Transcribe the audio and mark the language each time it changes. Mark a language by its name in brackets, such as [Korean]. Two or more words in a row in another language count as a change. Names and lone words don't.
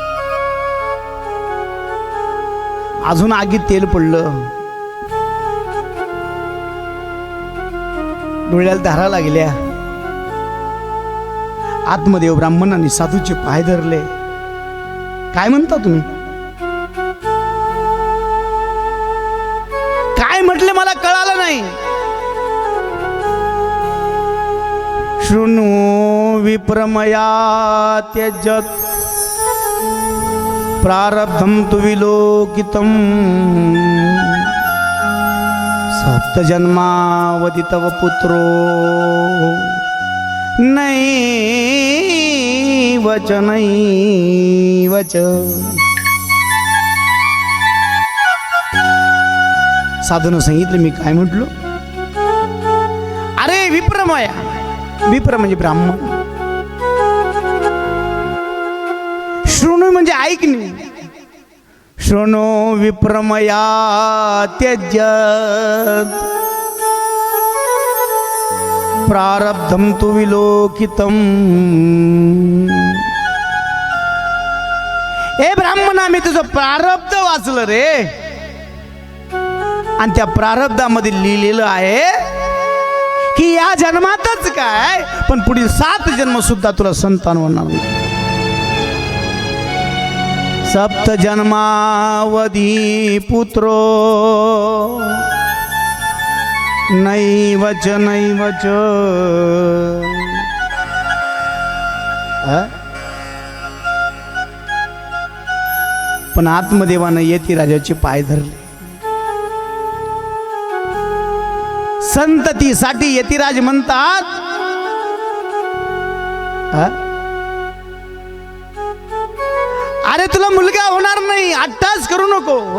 [Marathi] अजून आगीत तेल पडलं, डोळ्याला धारा लागल्या. आत्मदेव ब्राह्मणांनी साधूचे पाय धरले. काय म्हणता तुम्ही? काय म्हटले मला कळालं नाही. [Sanskrit] शृणु विप्रमया त्यजत प्रारब्धं तु विलोकितं सप्तजन्मावधि तव पुत्रो नैवच नैवच. [Marathi] साधूनं सांगितलं, मी काय म्हटलो? अरे विप्रमया, विप्र म्हणजे ब्राह्मण, शृणु म्हणजे ऐकणे. [Sanskrit] शृणु विप्रमया त्यज्यत प्रारब्धं तु विलोकितं. [Marathi] ए ब्राह्मणा, मी तुझं प्रारब्ध वाचलं रे. आणि त्या प्रारब्धामध्ये लिहिलेलं आहे की या जन्मातच काय, पण पुढील 7 जन्म सुद्धा तुला संतान होणार नाही. [Sanskrit] सप्त जन्मावधी पुत्रो नैवच नैवच. [Marathi] पण आत्मदेवानं यतिराजाचे पाय धरले. संततीसाठी यतिराज म्हणतात, अरे तुला मुलगा होणार नाही, अट्टास करू नको.